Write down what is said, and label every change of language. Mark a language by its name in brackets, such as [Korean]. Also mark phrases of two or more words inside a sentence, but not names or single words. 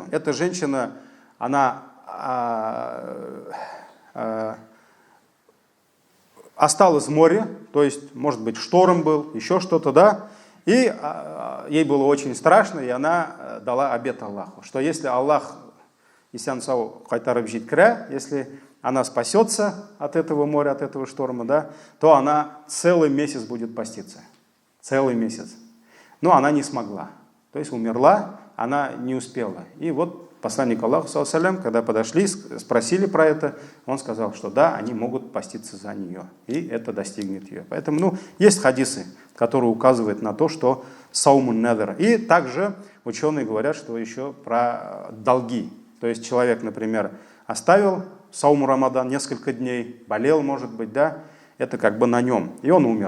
[Russian] Эта женщина, она осталась в море, то есть, может быть, шторм был, еще что-то, да, и ей было очень страшно, и она дала обет Аллаху, что если Аллах, если она спасется от этого моря, от этого шторма, да, то она целый месяц будет поститься. Целый месяц. Но она не смогла. То есть умерла, она не успела. И вот посланник Аллаха, [Arabic] صلى الله عليه وسلم, [Russian] когда подошли, спросили про это, он сказал, что да, они могут поститься за нее. И это достигнет ее. Поэтому, есть хадисы, которые указывают на то, что [Arabic] صوم نذر. [Russian] И также ученые говорят, что еще про долги. То есть человек, например, оставил [Arabic] صوم رمضان [Russian] несколько дней, болел, может быть, да, это как бы на нем, и он умер.